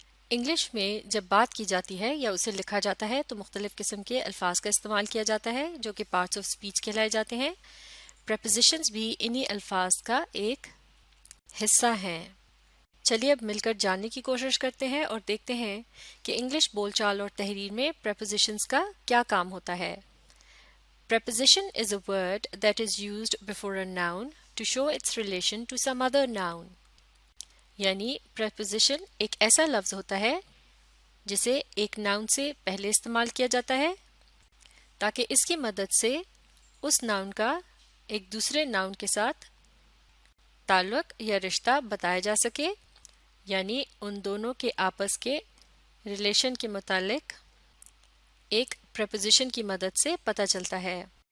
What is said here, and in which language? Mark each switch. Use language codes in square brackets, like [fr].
[ur] English میں جب بات کی جاتی ہے یا اسے لکھا جاتا ہے تو مختلف قسم کے الفاظ کا استعمال کیا جاتا ہے، جو کہ پارٹس آف اسپیچ کہلائے جاتے ہیں. پریپوزیشنز بھی انہی الفاظ کا ایک حصہ ہیں. چلیے اب مل کر جاننے کی کوشش کرتے ہیں اور دیکھتے ہیں کہ انگلش بول چال اور تحریر میں پریپوزیشنز کا کیا کام ہوتا ہے. [en] Preposition is a word that is used before a noun to show its relation to some other noun. [ur] یعنی preposition ایک ایسا لفظ ہوتا ہے جسے ایک ناؤن سے پہلے استعمال کیا جاتا ہے تاکہ اس کی مدد سے اس ناؤن کا ایک دوسرے ناؤن کے ساتھ تعلق یا رشتہ بتایا جا سکے، یعنی ان دونوں کے آپس کے ریلیشن کے متعلق ایک پریپوزیشن کی مدد سے پتہ چلتا ہے.